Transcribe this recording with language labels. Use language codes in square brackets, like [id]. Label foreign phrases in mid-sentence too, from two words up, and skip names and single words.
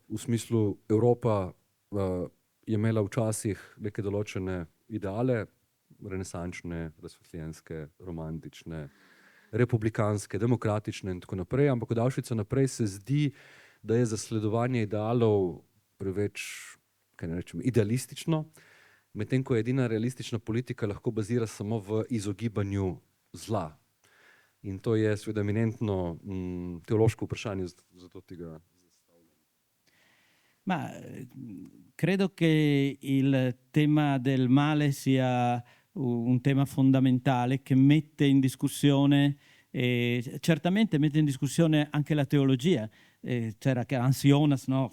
[sl] V smislu Evropa je imela včasih neke določene ideale, renesančne, razsvetljenske, romantične, republikanske, demokratične in tako naprej, ampak od Auschwitza naprej se zdi, da je zasledovanje idealov preveč, kaj ne rečem, idealistično, medtem ko edina realistična politika lahko bazira samo v izogibanju zla. In to je seveda eminentno teološko vprašanje, zato tega zastavljam. [it] Ma credo che il tema del male sia un tema fondamentale che mette in discussione, certamente mette in discussione anche la teologia. C'era che Ansionas, no?